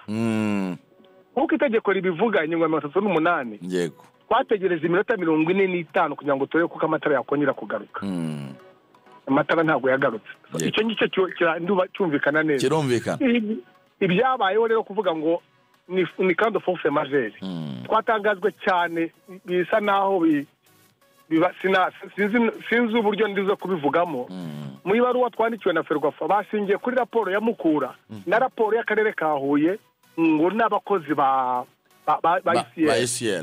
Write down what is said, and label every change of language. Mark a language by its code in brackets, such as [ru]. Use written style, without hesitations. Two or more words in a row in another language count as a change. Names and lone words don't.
[rw] Kuko itegeko ribivuga inyuma ya 38. Yego. Twategereje iminota 45 kugira ngo turebe kuko amatara yakongera kugaruka. Amatara ntabwo yagarutse. Icyo ngicyo cyumvikana neza. Kirumvikana. Ibyabayeho rero kuvuga ngo ni [fr] cas de force majeure. [rw] Twatangajwe cyane, bisa naho sinzi uburyo ndizo kubivugamo. Mu ibaruwa twandikiwe na Ferwafa bashingiye kuri raporo ya Mukura na raporo y'akarere ka Huye ngo n'abakozi ba ICL.